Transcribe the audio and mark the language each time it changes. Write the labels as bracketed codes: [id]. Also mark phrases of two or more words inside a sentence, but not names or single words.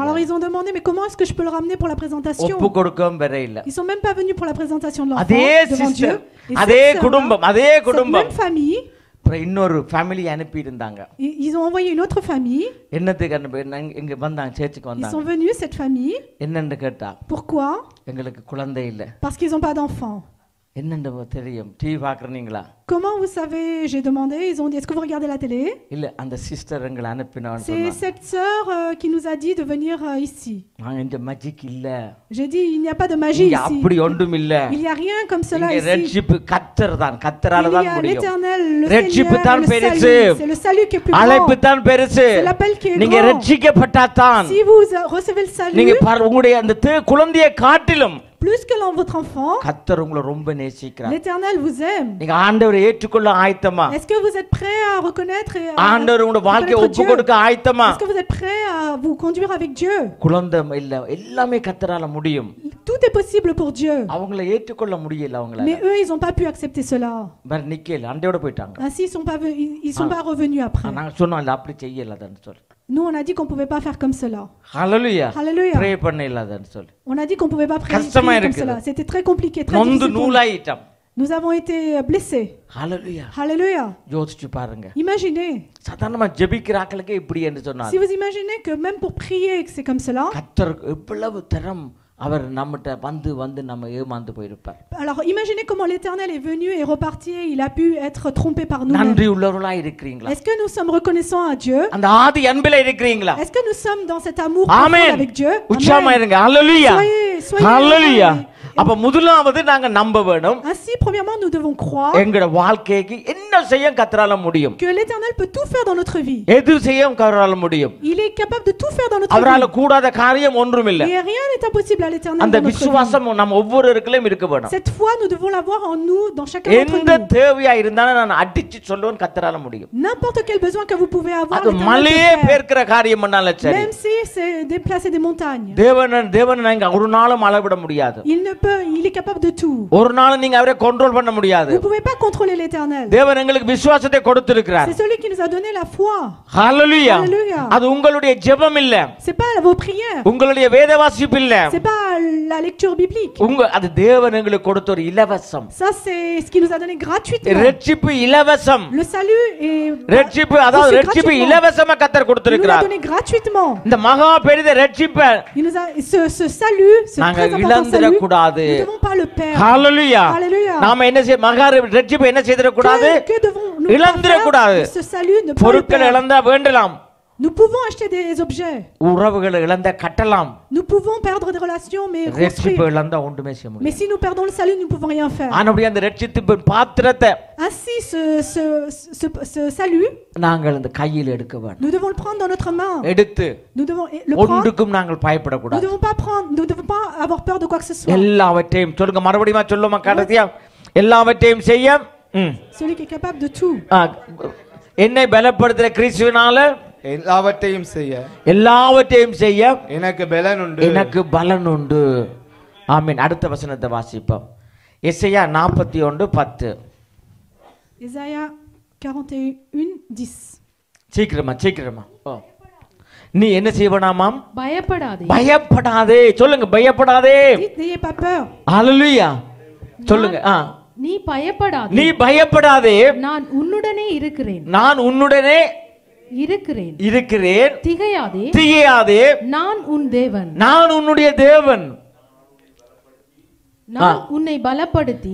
[fr] Alors ils ont demandé, mais comment est-ce que je peux le ramener pour la présentation? [ta] ஒப்பு கொடுக்கவும் வர இல்ல. [fr] Ils sont même pas venus pour la présentation de l'enfant [ta] அதே [fr] devant Dieu. [ta] சிஸ்டர், அதே குடும்பம், அதே [fr] Cette [ta] குடும்பம். [fr] même famille, [ta] அப்புறம் இன்னொரு ஃபேமிலி அனுப்பி இருந்தாங்க. [fr] ils ont envoyé une autre famille. [ta] என்னத்துக்கு அனுப்பி இங்க வந்தாங்க, சேர்ச்சுக்கு [fr] Ils [ta] வந்தாங்க. [fr] sont venus, cette famille. [ta] என்னன்னு கேட்டா, [fr] Pourquoi? [ta] எங்களுக்கு குழந்தை இல்ல. [fr] Parce qu'ils n'ont pas d'enfant. [ta] என்னன்னு தெரியும், டிவி பாக்குறீங்களா? [fr] Comment vous savez? J'ai demandé. Ils ont dit, est-ce que vous regardez la télé? [ta] இல்ல அந்த சிஸ்டர் எங்களை அனுப்பினான்னு [fr] C'est [ta] சொன்னாங்க. [fr] cette sœur qui nous a dit de venir ici. [ta] நாங்க இந்த மேஜிக் இல்ல. [fr] J'ai dit, il n'y a pas de magie [ta] இங்க [fr] ici. [ta] அப்படி ஒன்றும் இல்ல. [fr] Il n'y a rien comme cela [ta] இங்க [fr] ici. [ta] ரெட்ஷிப் கர்த்தர் தான், கர்த்தரால [fr] Il y [ta] தான் [fr] a [ta] முடியும். [fr] l'Éternel, le [ta] ரெட்ஷிப் [fr] Seigneur, [ta] தான் [fr] le [ta] பெருசு. [fr] salut. C'est le salut qui est plus [ta] அழைப்பு [fr] grand. [ta] தான் பெருசு. [fr] C'est l'appel qui est [ta] நீங்க [fr] grand. [ta] ரட்சிக்கப்பட்டா தான். [fr] Si vous recevez le [ta] நீங்க [fr] salut, [ta] உங்களுடைய அந்த குழந்தையை காட்டிலும் [fr] plus que votre enfant, [ta] கர்த்தர் உங்களை ரொம்ப நேசிக்கிறார். [fr] l'Éternel vous aime. [ta] நீங்க ஆண்டவரை ஏற்றுக்கொள்ள ஆயத்தமா? [fr] Est-ce que vous êtes prêt à reconnaître et à [ta] ஆண்டவர் உங்களுடைய வாழ்க்கையை [fr] reconnaître [ta] ஒப்பு [fr] Dieu? [ta] கொடுக்க ஆயத்தமா? [fr] Est-ce que vous êtes prêt à vous conduire avec Dieu? [ta] குழந்தை இல்ல, எல்லாமே கர்த்தரால முடியும். [fr] Tout est possible pour Dieu. [ta] அவங்கள ஏற்றுக்கொள்ள முடியல அவங்கள. [fr] Mais eux, ils n'ont pas pu accepter cela. [ta] வேற நிக்கல, அண்டையோட போயிட்டாங்க. [fr] Ainsi, ils sont pas revenus après. [ta] நாங்க சொன்னோம் அப்படி செய்யலன்னு சொல்லி. [fr] Nous, on a dit qu'on ne pouvait pas faire comme cela. [ta] ஹalleluya. [fr] Alléluia. [ta] ப்ரே பண்ணலன்னு சொல்லி. [fr] On a dit qu'on ne pouvait pas prier [ta] கஷ்டமா [fr] comme [ta] இருக்குது. [fr] cela. C'était très compliqué, très [ta] நொந்து [fr] difficile. pour nous. [ta] நூலாயிட்டோம். [fr] Nous avons été blessés. [ta] ஹalleluya. [fr] Alléluia. [ta] யோசிச்சு பாருங்க. [fr] Imaginez. [ta] சாதாரணமா ஜெபிக்கிறாக்களுக்கே இப்படி என்று சொன்னார். [fr] Si vous imaginez que même pour prier que c'est comme cela, [ta] கர்த்தர் எவ்வளவு தரம் அவர் நம்மகிட்ட வந்து வந்து நம்ம ஏமாந்து போயிருப்பார். [fr] Alors imaginez comment l'Éternel est venu et reparti et il a pu être trompé par nous-mêmes. [ta] நன்றி உள்ளவர்களா இருக்கிறீங்களா? [fr] Est-ce que nous sommes reconnaissants à Dieu? [ta] அந்த ஆதி அன்பில இருக்கிறீங்களா? [fr] Est-ce que nous sommes dans cet amour profond avec Dieu? [ta] உச்சமா இருங்க. ஹalleluya. [fr] Soyez [ta] ஹalleluya. அப்ப முதலாவது நாங்க நம்ப வேணும். [fr] Ainsi premièrement nous devons croire [ta] எங்கட வாழ்க்கைக்கு என்ன செய்ய கர்த்தரால முடியும். [fr] que l'Éternel peut tout faire dans notre vie. [ta] எது செய்ய கர்த்தரால முடியும். [fr] Il est capable de tout faire dans notre [ta] அவரால [fr] vie. [ta] கூடாத காரியம் ஒன்றும் இல்ல. [fr] Et rien n'est impossible à l'Éternel [ta] அந்த [fr] dans notre vie. [ta] விசுவாசம் நம்ம ஒவ்வொருவருக்குள்ளேயும் இருக்க வேணும். [fr] Cette foi nous devons l'avoir en nous, dans chacun d'entre [ta] எந்த [fr] nous. [ta] தேவையா இருந்தாலும் நான் அடிச்சு சொல்லுவேன் கர்த்தரால முடியும். [fr] N'importe quel besoin que vous pouvez avoir, [ta] அது [fr] l'Éternel [ta] மலையே [fr] peut faire. [ta] பேர்க்கிற காரியம் பண்ணாலும் சரி. [fr] Même si c'est déplacer des montagnes. [ta] தேவன் நீங்க ஒரு நாளும் அளவிட முடியாது. [fr] Il est capable de tout. [ta] ஒரு நாளும் நீங்க அவரை கண்ட்ரோல் பண்ண முடியாது. [fr] Vous ne pouvez pas contrôler l'Éternel. [ta] தேவன் எங்களுக்கு விசுவாசத்தை கொடுத்திருக்கிறார். [fr] C'est celui qui nous a donné la foi. [ta] ஹalleluya. [fr] Hallelujah. [ta] அது உங்களுடைய ஜெபம் இல்ல. [fr] C'est pas vos prières. [ta] உங்களுடைய வேத வாசிப்பு இல்ல. [fr] C'est pas la lecture biblique. [ta] அது தேவன் எங்களுக்கு கொடுத்த ஒரு இலவசம். [fr] Ça c'est ce qui nous a donné gratuitement. [ta] ரட்சிப்பு இலவசம். [fr] Le salut est [ta] ரட்சிப்பு அதாவது ரட்சிப்பு இலவசமா கர்த்தர் [fr] il nous l'a [ta] கொடுத்திருக்கிறார். [fr] donné gratuitement. [ta] இந்த மகா பெரிய ரட்சிப்பை [fr] Il nous a ce salut, ce [ta] நாங்க [fr] très important [ta] இழந்திர [fr] salut. [ta] கூடாது. [fr] Nous ne devons pas le perdre. [ta] ஹalleluya. [fr] Hallelujah. [ta] நாம என்ன செய்ய மகா ரட்சிப்பை என்ன செய்திர கூடாது? [fr] Que devons-nous [ta] இழந்திர கூடாது. [fr] ce salut ne pas le [ta] பொருட்கள் [fr] perdre. [ta] இழந்தா வேண்டலாம். [fr] Nous pouvons acheter des objets. [ta] உறவுகளை இழந்த கட்டலாம். [fr] Nous pouvons perdre des relations mais [ta] ரட்சிப்பை [fr] construire. [ta] இழந்தா ஒன்றுமே செய்ய முடியாது. [fr] Mais si nous perdons le salut, nous ne pouvons rien faire. [ta] ஆனபடியே அந்த ரட்சிப்பின் பாத்திரத்தை [fr] Ainsi ce salut, [ta] நாங்கள் அந்த கையில் எடுக்க வேண்டும். [fr] nous devons le prendre dans notre main. [ta] எடுத்து [fr] Nous devons le prendre. [ta] ஒன்றுக்கும் நாங்கள் [fr] Nous [ta] பயப்படக்கூடாது. [fr] ne devons pas avoir peur de quoi que ce soit. [ta] எல்லாவற்றையும் சொல்லுங்க மறுபடியும் சொல்லுமா கடைசியா எல்லாவற்றையும் செய்ய [fr] Celui qui est capable de tout. [ta] என்னை பலப்படுத்துற கிறிஸ்துவினால எல்லாவற்றையும் செய்ய எல்லாவற்றையும் செய்ய எனக்கு பலன் உண்டு. எனக்கு பலன் உண்டு. ஆமென். அடுத்த வசனத்தை வாசிப்போம். எசையா 41:10. [fr] Ésaïe 41:10. [ta] சீக்கிரமா ஓ. நீ என்ன செய்வனாமாம்? பயப்படாதே. பயப்படாதே. சொல்லுங்க பயப்படாதே. [fr] Dites, n'ayez pas peur. [ta] ஹalleluya. சொல்லுங்க. நீ பயப்படாதே. நீ பயப்படாதே. நான் உன்னுடனே இருக்கிறேன். நான் உன்னுடனே இருக்கிறேன். திகையாதே. நான் உன் தேவன். நான் உன்னுடைய தேவன். நான் உன்னை பலப்படுத்தி